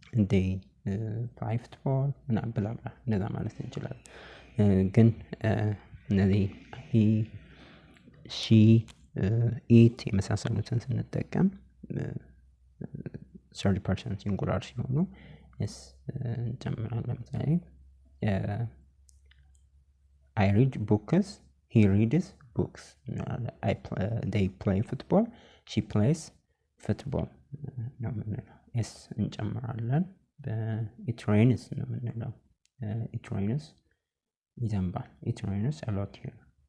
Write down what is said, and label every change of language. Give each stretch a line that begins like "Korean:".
English: they play football
Amharic: ምናምን ብላ እንደዛ ማለት እንችላለን። ግን እነዚህ
English: he she it
Amharic: የመሳሰሉትን ስንጠቀም
English: third person singular ሲሆኑ yes
Amharic: እንጨምራለን። ለምሳሌ
English: I read books, he reads books. They play football, she plays football.
Amharic: ነው የምንለው።
English: yes
Amharic: እንጨምራለን።
English: it rains ነው የምንለው። it rains
Amharic: ይዘንባል።
English: it rains a lot here